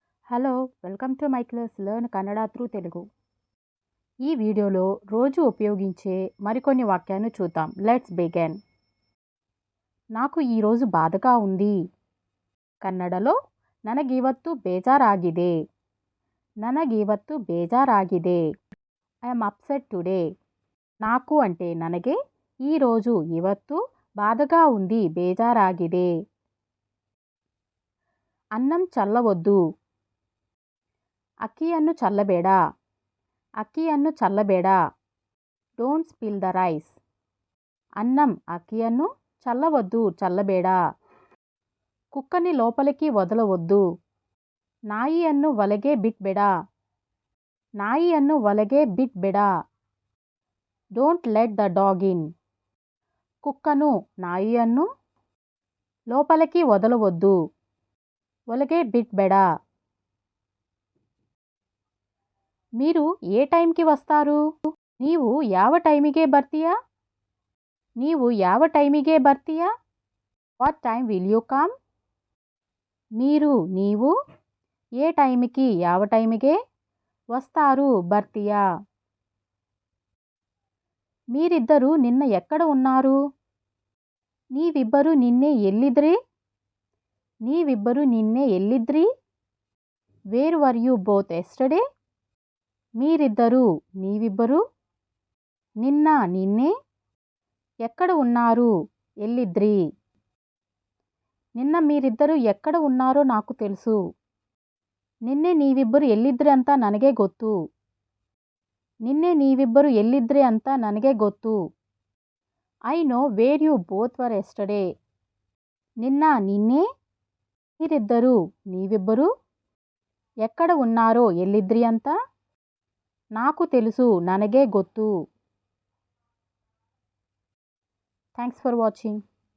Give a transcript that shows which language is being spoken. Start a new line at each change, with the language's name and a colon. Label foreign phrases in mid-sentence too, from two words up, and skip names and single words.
English: Hello welcome to my class learn Kannada through Telugu.
Telugu: ఈ వీడియోలో రోజు ఉపయోగించే మరికొన్ని వాక్యాలను చూద్దాం.
English: Let's begin.
Telugu: నాకు ఈరోజు బాధగా ఉంది.
Kannada: కన్నడలో ನನಗಿವತ್ತು ಬೇಜಾರಾಗಿದೆ. ನನಗಿವತ್ತು ಬೇಜಾರಾಗಿದೆ.
English: I am upset today.
Telugu: నాకు అంటే ನನಗೆ, ఈరోజు ಇವತ್ತು బాధగా ఉంది, ಬೇಜಾರಾಗಿದೆ. అన్నం చల్లవద్దు.
Kannada: ಅಕ್ಕಿಯನ್ನು ಚಲ್ಲಬೇಡ. ಅಕ್ಕಿಯನ್ನು ಚಲ್ಲಬೇಡ.
English: Don't spill the rice.
Telugu: అన్నం అక్కిಯನ್ನು చల్లవద్దు, చల్లಬೇಡ. కుక్కని లోపలికి వదలవద్దు.
Kannada: ನಾಯಿಯನ್ನು ಒಳಗೆ ಬಿಟ್ಬೇಡ. ನಾಯಿಯನ್ನು ಒಳಗೆ ಬಿಟ್ಬೇಡ.
English: Don't let the dog in.
Telugu: కుక్కను నాಯಿಯನ್ನು లోపలికి వదలవద్దు.
Kannada: ಒಳಗೆ ಬಿಟ್ಬೇಡ.
Telugu: మీరు ఏ టైంకి వస్తారు?
Kannada: ನೀವು ಯಾವ ಟೈಮಿಗೆ ಬರ್ತೀಯಾ? ನೀವು ಯಾವ ಟೈಮಿಗೆ ಬರ್ತೀಯಾ?
English: What time will you come?
Telugu: మీరు నీవు ఏ టైంకి
Kannada: ಯಾವ ಟೈಮಿಗೆ
Telugu: వస్తారు, ಬರ್ತೀయా? మీరిద్దరూ నిన్న ఎక్కడ ఉన్నారు?
Kannada: ನೀವಿಬ್ಬರು ನಿನ್ನೆ ಎಲ್ಲಿದ್ರಿ? ನೀವಿಬ್ಬರು ನಿನ್ನೆ ಎಲ್ಲಿದ್ರಿ?
English: Where were you both yesterday?
Telugu: మీరిద్దరూ నీవిಬ್ಬరు నిన్న నిన్ನೆ ఎక్కడ ఉన్నారు, ఎల్లిద్రి? నిన్న మీరిద్దరూ ఎక్కడ ఉన్నారో నాకు తెలుసు.
Kannada: నిన్ನೆ ನೀವಿಬ್ಬರು ಎಲ್ಲಿದ್ರಿ ಅಂತ ನನಗೆ ಗೊತ್ತು. ನಿನ್ನೆ ನೀವಿಬ್ಬರು ಎಲ್ಲಿದ್ರಿ ಅಂತ ನನಗೆ ಗೊತ್ತು.
English: I know where you both were yesterday.
Telugu: నిన్న నిన్ನೆ మీరిద్దరూ నీవిಬ್ಬరు ఎక్కడ ఉన్నారో,
Kannada: ಎಲ್ಲಿದ್ರಿ ಅಂತ
Telugu: నాకు తెలుసు,
Kannada: ನನಗೆ ಗೊತ್ತು.
English: Thanks for watching.